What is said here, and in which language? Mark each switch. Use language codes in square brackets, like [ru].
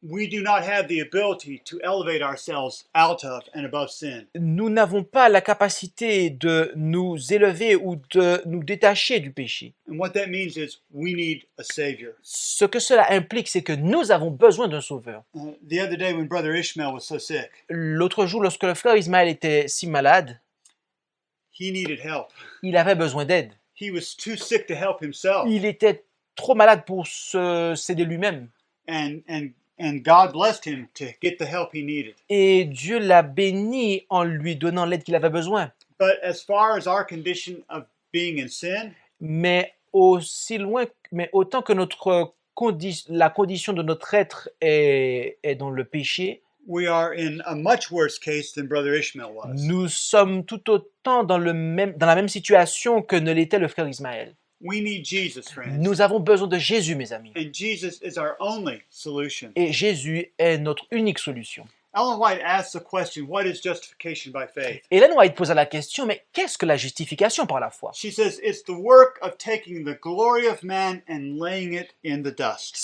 [en] We do not have the ability to elevate ourselves out of and above sin. [fr] Nous n'avons pas la capacité de nous élever ou de nous détacher du péché. [en] And what that means is we need a Savior. [fr] Ce que cela implique, c'est que nous avons besoin d'un sauveur. [en] The other day when Brother Ishmael was so sick, [fr] L'autre jour, lorsque le frère Ismaël était si malade, [en] he needed help. [fr] il avait besoin d'aide. [en] He was too sick to help himself. [fr] Il était trop malade pour s'aider lui-même. [en] And God blessed him to get the help he needed. [fr] Et Dieu l'a béni en lui donnant l'aide qu'il avait besoin. [en] But as far as our condition of being in sin, [fr] Mais autant que la condition de notre être est dans le péché, [en] we are in a much worse case than Brother Ishmael was. [fr] nous sommes tout autant dans la même situation que ne l'était le frère Ismaël. [en] We need Jesus, friends. [fr] Nous avons besoin de Jésus, mes amis. [en] And Jesus is our only solution. [fr] Et Jésus est notre unique solution. [en] Ellen White asks the question, what is justification by faith? [fr] Ellen White posa la question, mais qu'est-ce que la justification par la foi? [en] She says it's the work of taking the glory of man and laying it in the dust.